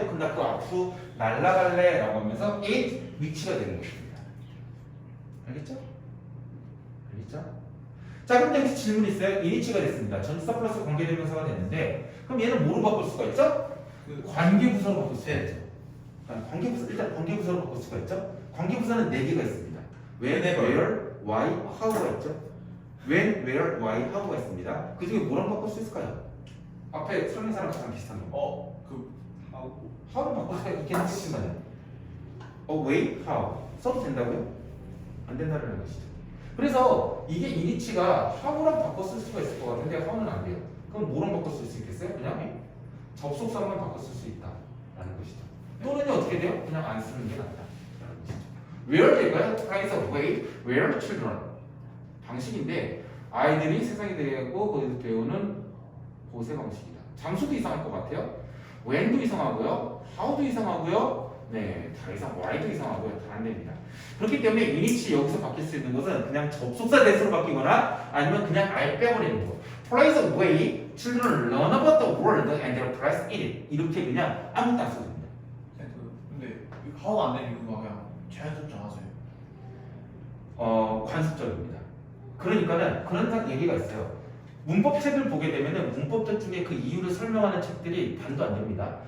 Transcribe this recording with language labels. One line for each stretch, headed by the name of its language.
Korean: 그럼 나 그 앞으로 날아갈래? 라고 하면서 it 위치가 되는 것입니다. 알겠죠? 알겠죠? 자, 그럼 여기서 질문 있어요. 이니치가 됐습니다. 전치사 플러스 관계대명사가 됐는데 그럼 얘는 뭐로 바꿀 수가 있죠? 관계부사로 바꿀 수가 있죠. 일단 관계부사로 바꿀 수가 있죠. 관계부사는 4개가 있습니다. when, where, why, how가 있죠. when, where, why, how가 있습니다. 그 중에 뭐랑 바꿀 수 있을까요? 앞에 설명사랑 가장 비슷한 거. how로 바꿀 수가 있긴 하지만 way, how 써도 된다고요? 안 된다는 것이죠. 그래서 이게 이니치가 how랑 바꿔 쓸 수가 있을 것 같은데 how는 안 돼요. 그럼 뭐랑 바꿔 쓸 수 있겠어요? 그냥 접속사만 바꿔 쓸 수 있다라는 것이죠. 또는요 어떻게 돼요? 그냥 안 쓰는 게 낫다라는 것이죠. where 될까요?
English: Kinds of way where children
Korean: 방식인데 아이들이 세상에 대하고 거기서 배우는 곳의 방식이다. 장소도 이상할 것 같아요. when도 이상하고요. how도 이상하고요. 네, 다 이상, why도 이상하고요. 다 안 됩니다. 그렇기 때문에 이니치 여기서 바뀔 수 있는 것은 그냥 접속사 대수로 바뀌거나 아니면 그냥 아예 빼버리는 거.
English: Play the way children learn about the world and their place in it.
Korean: 이렇게 그냥 아무것도 안 써도 됩니다. 근데 하우 안 되는 이유가 그냥 자연스럽지 않아서요. 관습적입니다. 그러니까는 그런 얘기가 있어요. 문법 책을 보게 되면은 문법책 중에 그 이유를 설명하는 책들이 반도 안 됩니다.